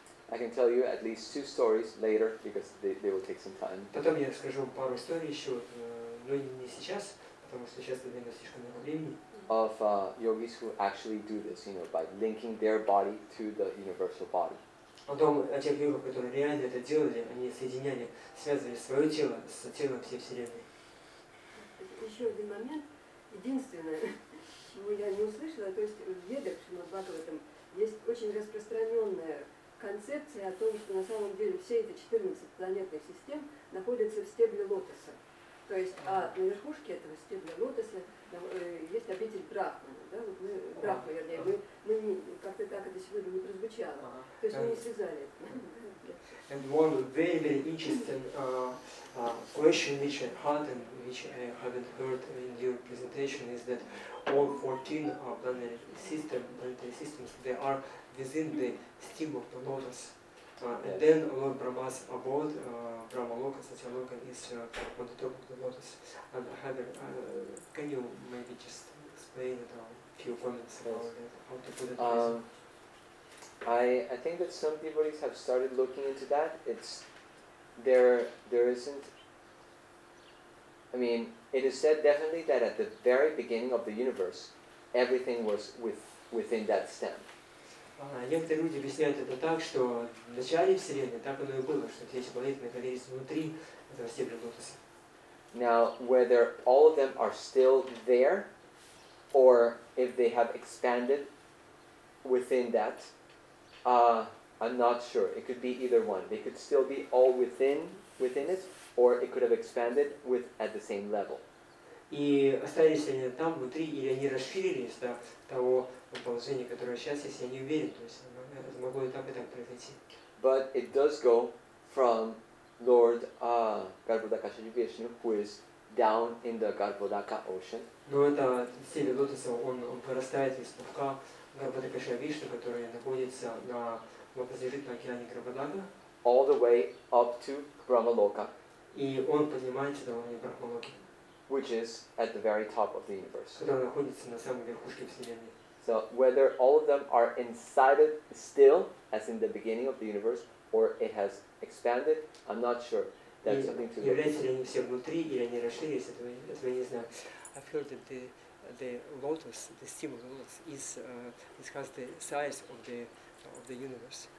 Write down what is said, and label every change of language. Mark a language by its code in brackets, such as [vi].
[en] I can tell you at least 2 stories later because they will take some time. [ru] Потом я расскажу вам пару историй еще, но не сейчас, потому что сейчас это займет слишком много времени. [en] Of yogis who actually do this, by linking their body to the universal body. [ru] Потом о тех йогах, которые реально это делали, они соединяли, связывали свое тело с телом всей Вселенной. Еще один момент, единственное, чего я не услышала, то есть в Ведах Шримад Бхагаватам есть очень распространенная концепция о том, что на самом деле все эти 14 планетных систем находятся в стебле лотоса. То есть, на верхушке этого стебля лотоса есть обитель Брахмана, да, вот мы, Брахма, вернее, мы как-то так это сегодня не прозвучало. То есть мы не связали это. [en] And one very, very interesting question which I had and which I haven't heard in your presentation is that all 14 planetary systems, they are within the stem of the lotus. And then Lord Brahma's abode, Brahmaloka, Satyaloka is on the top of the lotus. And can you maybe just explain a few comments about that, how to put it? I think that some devotees have started looking into that. There isn't. I mean, it is said definitely that at the very beginning of the universe, everything was within that stem. [ru] Некоторые люди объясняют это так, что в начале Вселенной так оно и было, что все эти планеты находились внутри этого стебля лотоса. [en] Now, whether all of them are still there, or if they have expanded within that, I'm not sure. It could be either one. They could still be all within it, or it could have expanded at the same level. [ru] И остались ли они там внутри, или они расширились до того положения, которое сейчас есть, я не уверен. То есть это могло и так произойти. [en] But it does go from Lord Garbhodaka Vishnu, who is down in the Garbhodaka ocean. [ru] Но это стебель лотоса, он вырастает из пупка Гарбhodaka Вишну, который находится возлежит на океане Гарбhodaka. [en] All the way up to Brahmaloka. [ru] И он поднимается до уровня Брахмалоки. [en] Which is at the very top of the universe. [ru] Который находится на самой верхушке Вселенной. [en] So whether all of them are inside it still, as in the beginning of the universe, or it has expanded, I'm not sure. That's something to look into. [ru] Являются ли они все внутри, или они расширились, этого я не знаю. [en] I've heard that the lotus, the stem of the lotus, it has the size of the universe.